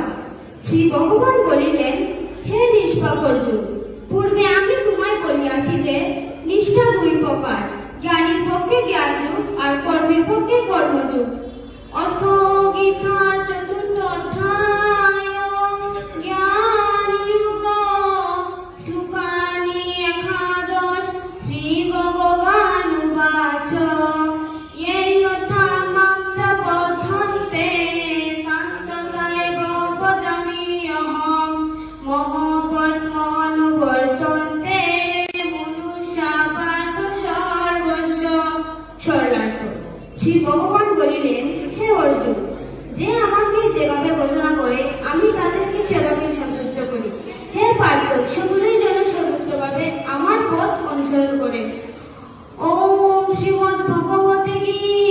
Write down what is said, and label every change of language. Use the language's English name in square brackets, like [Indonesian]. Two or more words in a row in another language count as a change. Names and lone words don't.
[Bangla] শ্রী ভগবান বলিলেন, হে নিষ্পাপ অর্জুন, পূর্বে আমি তোমায় বলিয়াছি যে নিষ্ঠা দুই প্রকার, জ্ঞানীর পক্ষে জ্ঞানযোগ আর কর্মের পক্ষে কর্মযোগ। অথ গীতার চতুর্থ অধ্যায় জ্ঞানযোগ শ্লোকানি একাদশ। [Sanskrit] শ্রী ভগবানুবাচ ये यथा मां प्रपद्यन्ते तस्तथैव भजामि अहं मम कर्मानुवर्तन्ते मनुष्या पार्थ सर्वस्व। [Bangla] সরলার্থ। শ্রী ভগবান বলিলেন, হে অর্জুন, যে আমাকে যেভাবে ভজনা করে আমি তাদেরকে সেভাবে সন্তুষ্ট করি। হে পার্থ, সকলেই যেন সর্বোত্তমভাবে আমার পথ অনুসরণ করে। ওম শ্রীমদ্ ভগবতে গীতা